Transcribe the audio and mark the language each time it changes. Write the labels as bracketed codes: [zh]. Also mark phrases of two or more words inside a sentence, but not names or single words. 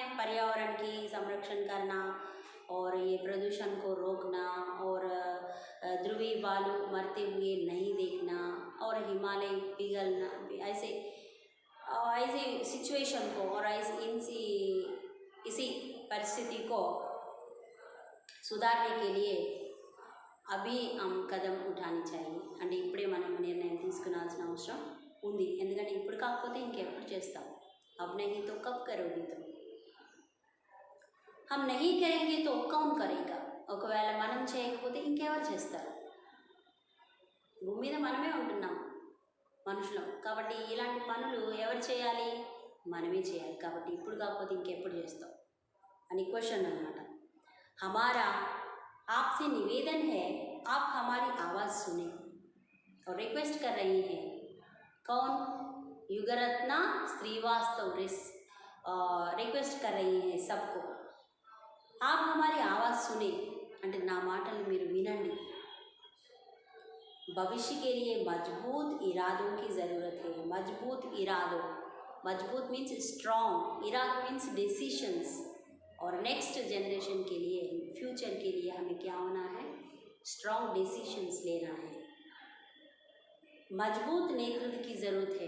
[hi] पर्यावरण की संरक्षण करना, और ये प्रदूषण को रोकना, और ध्रुवीय बालू मरते हुए नहीं देखना, और हिमालय पिघलना, ऐसे सिचुएशन को और इसी परिस्थिति को सुधारने के लिए अभी कदम उठानी चाहिए. [te] అంటే ఇప్పుడే మనం నిర్ణయం తీసుకునాల్సిన అవసరం ఉంది. ఎందుకంటే ఇప్పుడు కాకపోతే ఇంకెప్పుడు చేస్తాం? [hi] अब नहीं तो कब करोगे तुम? हम नहीं करेंगे तो कौन करेगा? [te] ఒకవేళ మనం చేయకపోతే ఇంకెవరు చేస్తారు? భూమి మీద మనమే ఉంటున్నాం మనుషులం కాబట్టి ఇలాంటి పనులు ఎవరు చేయాలి? మనమే చేయాలి. కాబట్టి ఇప్పుడు కాకపోతే ఇంకెప్పుడు చేస్తాం అని క్వశ్చన్ అన్నమాట. [hi] हमारा आपसे निवेदन है, आप हमारी आवाज़ सुने। और रिक्वेस्ट कर रही हैं कौन? युगरत्ना श्रीवास्तव रिक्वेस्ट कर रही हैं सबको, आप हमारी आवाज़ सुने [te] అంటే నా మాటలు మీరు వినండి. [hi] भविष्य के लिए मजबूत इरादों की ज़रूरत है. मजबूत इरादों, मजबूत [en] means strong, [hi] इरादा [en] means decisions. [hi] और [en] next generation [hi] के लिए, फ्यूचर के लिए हमें क्या होना है? [en] strong decisions [hi] लेना है. मजबूत नेतृत्व की ज़रूरत है.